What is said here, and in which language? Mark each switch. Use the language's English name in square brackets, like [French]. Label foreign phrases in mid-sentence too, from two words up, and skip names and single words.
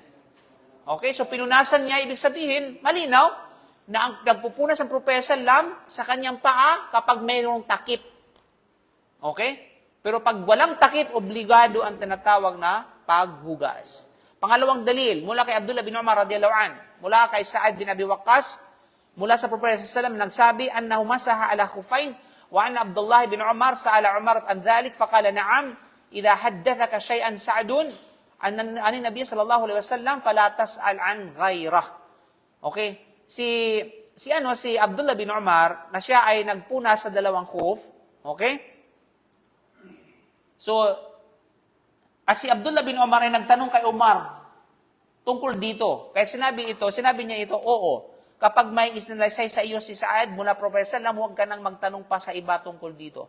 [Filipino] Okay? So pinunasan niya, ibig sabihin, malinaw, na ang nagpupunas ang Propeta sallam sa kanyang paa kapag mayroong takip. Okay? Pero pag walang takip, obligado ang tinatawag na paghugas. Pangalawang dalil, mula kay Abdullah bin Umar [Arabic] رضي الله عن, [Filipino] mula kay Sa'ad bin Abi Waqqas, mula sa Propeta sallam nagsabi, [Arabic] أنه مسح على خفين، وأن عبد الله بن عمر سأل عمر عن ذلك، فقال نعم، إذا حدثك شيئا سعد، عن النبي صلى الله عليه وسلم فلا تسأل عن غيره. [Filipino] Okay? Si Abdullah bin Umar na siya ay nagpuna sa dalawang khuf, okay? So at si Abdullah bin Umar ay nagtanong kay Umar tungkol dito. Kaya sinabi niya ito, oo, kapag may isnalaysay sa iyo si Saad mula Propeta Sallam, huwag ka nang magtanong pa sa iba tungkol dito.